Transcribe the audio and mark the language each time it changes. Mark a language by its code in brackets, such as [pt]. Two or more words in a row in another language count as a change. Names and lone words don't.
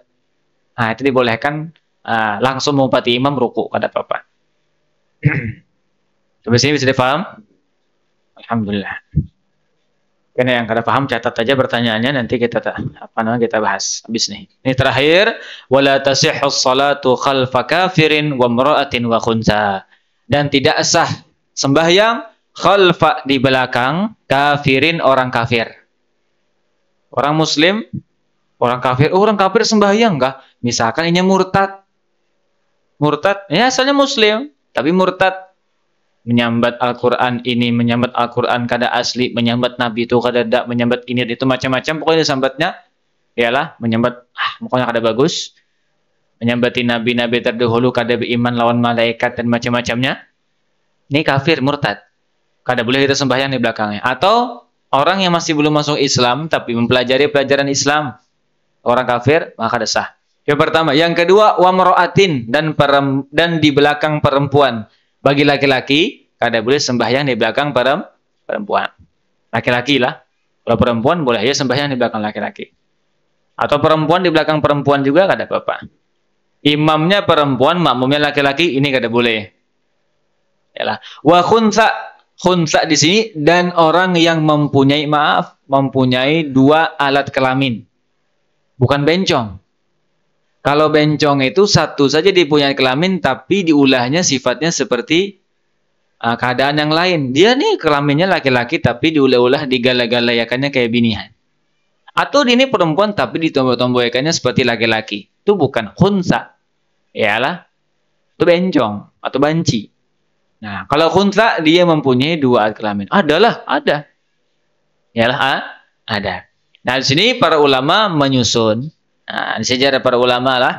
[id] Nah, itu dibolehkan langsung mempati imam ruku, [bjn] kada apa-apa. [id] Sampai sini bisa dipaham? Alhamdulillah. Karena yang kada paham catat aja pertanyaannya, nanti kita kita bahas habis nih. Ini terakhir, [ar] wala tasihhu shalatu khalfa kafirin wa imra'atin wa khunsa. [id] Dan tidak sah sembahyang khalfa di belakang kafirin orang kafir. Orang muslim, orang kafir, orang kafir sembahyang enggak? Misalkan ini murtad. Murtad, ya asalnya muslim, tapi murtad. [bjn] Menyambat Al-Quran ini, menyambat Al-Quran kada asli, menyambat Nabi itu kada dak, menyambat ini itu macam-macam, pokoknya sambatnya ialah menyambat pokoknya kada bagus, menyambati Nabi-Nabi terdahulu, kada beriman lawan malaikat dan macam-macamnya. [id] Ini kafir, murtad, kada boleh kita sembahyang di belakangnya. Atau orang yang masih belum masuk Islam tapi mempelajari pelajaran Islam, orang kafir, maka kada sah. Yang pertama. Yang kedua, [ar] wa mar'atin, [id] dan di belakang perempuan. Bagi laki-laki, kada boleh sembahyang di belakang perempuan. Laki-laki lah. Kalau perempuan boleh aja sembahyang di belakang laki-laki. Atau perempuan di belakang perempuan juga [bjn] kada apa-apa. [id] Imamnya perempuan, makmumnya laki-laki, ini kada boleh. Yalah. [ar] Wa khunsa. [id] Khunsa di sini dan orang yang mempunyai dua alat kelamin. Bukan bencong. Kalau bencong itu satu saja dipunyai kelamin, tapi diulahnya sifatnya seperti keadaan yang lain. Dia nih kelaminnya laki-laki, [bjn] tapi diulah-ulah digala-galayakannya kayak binian. [id] Atau ini perempuan tapi ditomboy-tomboykannya seperti laki-laki. Itu bukan khunsa. Yalah, itu bencong atau banci. Nah, kalau khunsa dia mempunyai dua alat kelamin. Adalah, ada. Yalah, ada. Nah, di sini para ulama menyusun. Nah, di sejarah para ulama lah.